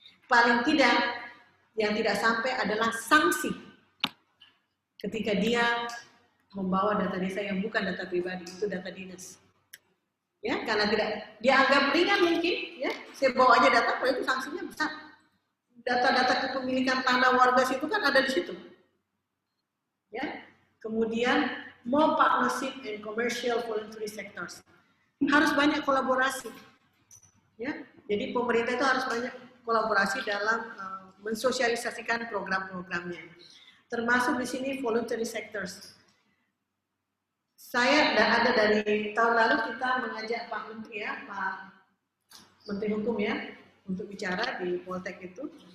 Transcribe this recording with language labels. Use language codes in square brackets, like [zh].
[id] Paling tidak, yang tidak sampai adalah sanksi ketika dia membawa data desa yang bukan data pribadi, itu data dinas. Ya, karena tidak dianggap ringan mungkin, ya, saya bawa aja data, kalau itu sanksinya besar. Data-data kepemilikan tanah warga situ kan ada di situ. Ya, kemudian [en] more partnership and commercial voluntary sectors. [id] Harus banyak kolaborasi. Ya, jadi pemerintah itu harus banyak kolaborasi dalam mensosialisasikan program-programnya. Termasuk di sini [en] voluntary sectors. [id] Saya ada dari tahun lalu kita mengajak Pak Menteri ya, Pak Menteri Hukum ya, untuk bicara di Poltek itu.